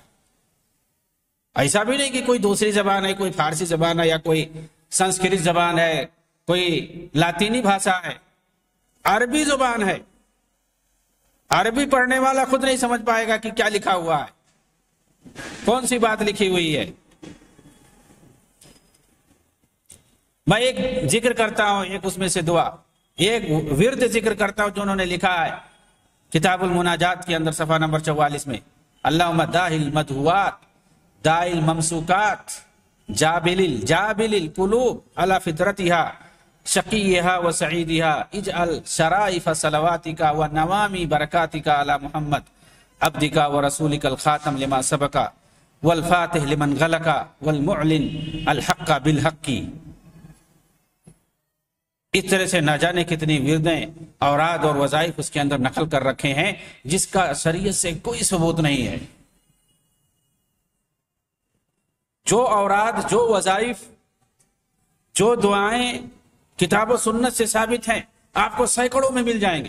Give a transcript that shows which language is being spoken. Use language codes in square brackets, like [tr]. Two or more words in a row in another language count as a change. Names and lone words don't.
[ur] ایسا بھی نہیں کہ کوئی دوسری زبان ہے، کوئی فارسی زبان ہے، یا کوئی سنسکرت زبان ہے، کوئی لاطینی بھاشا ہے، عربی زبان ہے، عربی پڑھنے والا خود نہیں سمجھ پائے گا کہ کیا لکھا ہوا ہے، کون سی بات لکھی ہوئی ہے۔ میں ایک ذکر کرتا ہوں، ایک اس میں سے دعا، ایک ورد ذکر کرتا ہوں جو انہوں نے لکھا ہے کتاب المناجات کے اندر صفحہ نمبر 44 میں [ar] اللہم داہ المدہوات دائی الممسوکات جابل القلوب علی فطرتها شقیها و سعیدها اجعل شرائف صلواتک و نوامی برکاتک علی محمد عبدک و رسولک الخاتم لما سبق والفاتح لمن غلق والمعلن الحق بالحق. [ur] اس طرح سے نہ جانے کتنی وردیں اوراد اور وظائف اس کے اندر نقل کر رکھے ہیں جس کا شریعت سے کوئی ثبوت نہیں ہے. جو اوراد، جو وظائف، جو دعائیں کتاب و سنت سے ثابت ہیں آپ کو سینکڑوں میں مل جائیں گے.